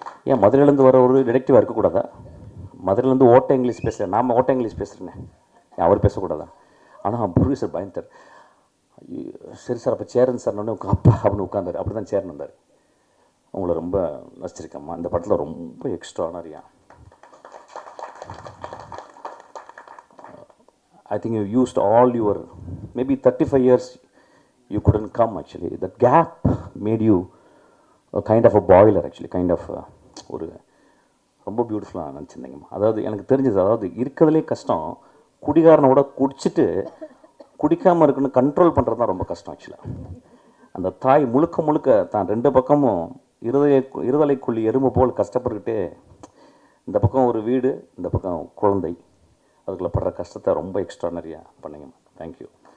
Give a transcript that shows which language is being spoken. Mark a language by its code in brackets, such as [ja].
[ta] ஏன் மதுரையிலேருந்து வர ஒரு டிடெக்டிவாக இருக்கக்கூடாதா? மதுரையிலேருந்து ஓட்ட இங்கிலீஷ் பேசுகிறேன், நாம் ஓட்ட இங்கிலீஷ் பேசுகிறேன், ஏன் அவர் பேசக்கூடாதா? ஆனால் ப்ரொடியூசர் பயந்தார். சரி சார், அப்போ சேரன் சார் நான் அப்பா அப்படின்னு உட்காந்தார். அப்படி தான் சேரன் வந்தார். உங்களை ரொம்ப நசிச்சிருக்கேம்மா, இந்த படத்தில் ரொம்ப எக்ஸ்ட்ரானரியா. [en] I think you used all your, maybe 35 years you couldn't come actually. That gap made you a kind of a boiler actually, kind of [ta] ஒரு ரொம்ப பியூட்டிஃபுல்லாக நினச்சிருந்தீங்கம்மா. அதாவது எனக்கு தெரிஞ்சது, அதாவது இருக்கிறதுலே கஷ்டம் குடிகாரனோட குடிச்சிட்டு குடிக்காமல் இருக்குன்னு கண்ட்ரோல் பண்ணுறது தான் ரொம்ப கஷ்டம் ஆக்சுவலாக. அந்த தாய் முழுக்க தான் 2 பக்கமும் இருதலைக்குள்ளி எறும்பு போல் கஷ்டப்பட்டுக்கிட்டே, இந்த பக்கம் ஒரு வீடு, இந்த பக்கம் குழந்தை, அதுக்குள்ளே படுற கஷ்டத்தை ரொம்ப எக்ஸ்ட்ரானரியாக பண்ணிங்கம்மா. தேங்க்யூ.